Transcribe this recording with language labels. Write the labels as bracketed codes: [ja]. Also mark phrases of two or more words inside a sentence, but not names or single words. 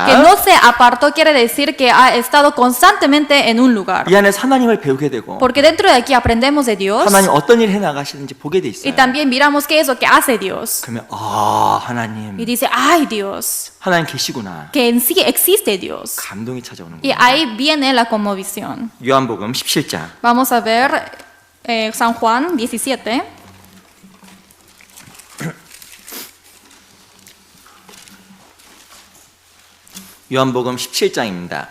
[es] Que no se apartó quiere decir que ha estado constantemente en un lugar. [ko] 이 안에서 하나님을 배우게 되고 [es] Porque dentro de aquí aprendemos de Dios [ko] 하나님 어떤 일 해나가시는지 보게 돼 [es] y [ko] 있어요. [es] también miramos qué es lo que hace Dios. [ko] 그러면 [es] Y [ko] 하나님 [es] dice, ay Dios, [ko] 하나님 계시구나. [es] que en sí existe Dios. [ko] 감동이 찾아오는 [es] Y [ko] 거예요. [es] ahí viene la conmovisión. [ko] 요한복음 17장 [es] Vamos a ver San Juan 17. [ko] 요한복음 17장입니다.